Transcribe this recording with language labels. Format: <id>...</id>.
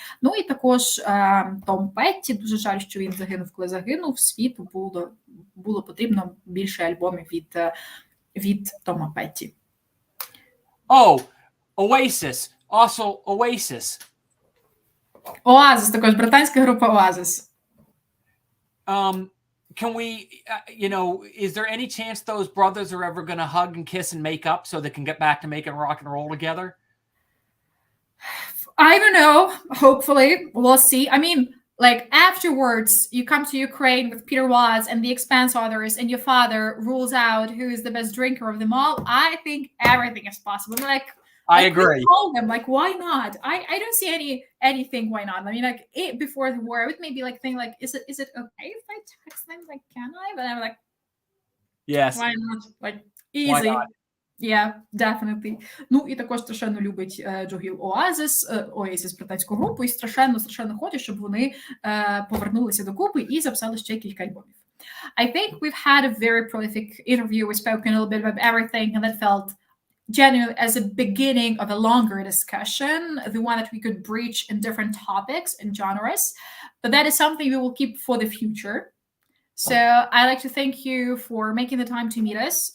<uk>Ну і також Том Петті, дуже жаль, що він загинув, коли загинув, світу було потрібно більше альбомів від Тома Петті.</uk> <en>Oh, Oasis. Also Oasis.</en> <uk>Оазис, також британська група Оазис.</uk> <en>Can we, you know, is there any chance those brothers are ever going to hug and kiss and make up so they can get back to making rock and roll together? I don't know. Hopefully. We'll see. I mean, like afterwards, you come to Ukraine with Peter Watts and the Expanse others, and your father rules out who is the best drinker of them all. I think everything is possible. I agree. Call them, like, why not? I don't see anything why not. I mean, like before the war, I would maybe like think like, is it okay if I text them? Like, can I? But I'm like, yes. Why not? Like, easy. Why not? Yeah, definitely.</en> <uk>Ну, і також страшенно любить Джо Гілл Oasis, британську групу, і страшенно хоче, щоб вони повернулися докупи і записали ще кілька альбомів.</uk> <en>I think we've had a very prolific interview. We've spoken a little bit about everything, and that felt genuinely as a beginning of a longer discussion, the one that we could breach in different topics and genres. But that is something we will keep for the future. So I'd like to thank you for making the time to meet us.</en>